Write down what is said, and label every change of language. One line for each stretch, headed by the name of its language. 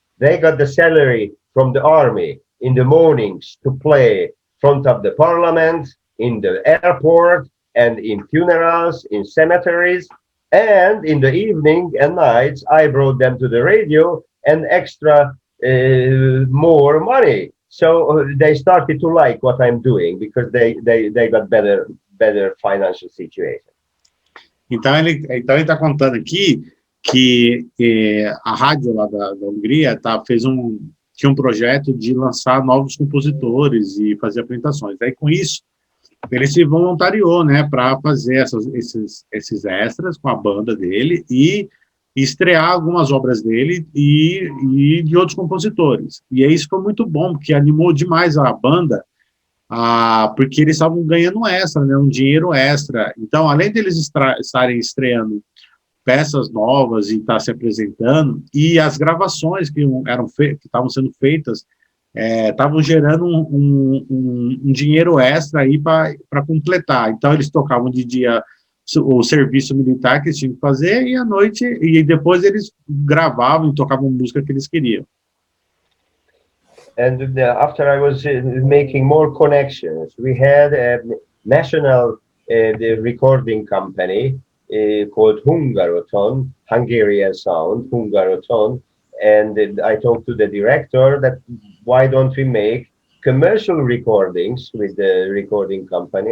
English: They got the salary from the army in the mornings to play front of the parliament, in the airport, and in funerals, in cemeteries. And in the evening and nights, I brought them to the radio and extra more money. So they started to like what I'm doing because they got better financial situation.
Portuguese: Então ele está contando aqui que a rádio lá da Hungria tinha um projeto de lançar novos compositores e fazer apresentações. Aí com isso ele se voluntariou, né, para fazer esses extras com a banda dele e estrear algumas obras dele e de outros compositores. E aí isso foi muito bom, porque animou demais a banda, porque eles estavam ganhando extra, né, um dinheiro extra. Então, além deles estarem estreando peças novas e estar se apresentando, e as gravações que estavam sendo feitas estavam gerando um dinheiro extra aí para completar. Então, eles tocavam de dia o serviço militar que eles tinham que fazer, e à noite, e depois eles gravavam e tocavam música que eles queriam.
English: And after I was making more connections, we had a national the recording company called Hungarian Sound, and I talked to the director that why don't we make commercial recordings with the recording company.